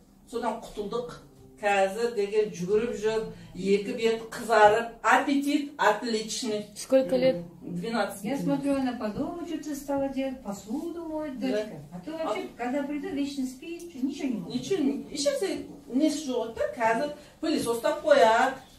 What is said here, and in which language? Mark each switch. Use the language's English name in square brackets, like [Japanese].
[Kazakh] Содан құтылдық. Қазір деген жүгіріп жүр, екі бет қызарып, аппетит [Russian] отличный. Сколько лет? 12. Я смотрю, она по дому что-то стала делать, посуду моет, дочка. А то вообще, когда придет, вечно спит, ничего не может. Ничего, сейчас [Kazakh] несі жоқ, да, қазір пылесос тап қояды.